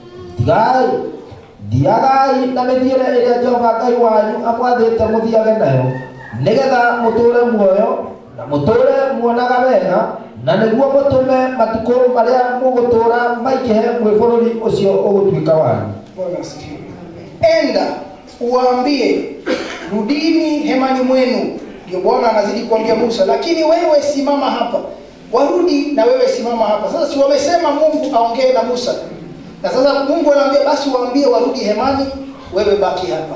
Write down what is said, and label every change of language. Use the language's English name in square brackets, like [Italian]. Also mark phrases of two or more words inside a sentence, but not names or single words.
[Kikuyu] thiagai na mithiire iria Jehova Ngai wanyu amwathite muthiage nayo nigetha muture muoyo na muture muonaga wega na niguo mutume matuko maria mugutura maikihe mwe bururi ucio ugutuika wanyu. [Swahili] Bwana asifiwe. Enda uambie rudini hemani mwenu. Ndio Bwana anazidi kuambia Musa, lakini wewe simama hapa. Warudi na wewe simama hapa. Sasa si wamesema Mungu aongee na Musa. Na sasa Mungu anaambia basi waambie warudi hemani, wewe baki hapa.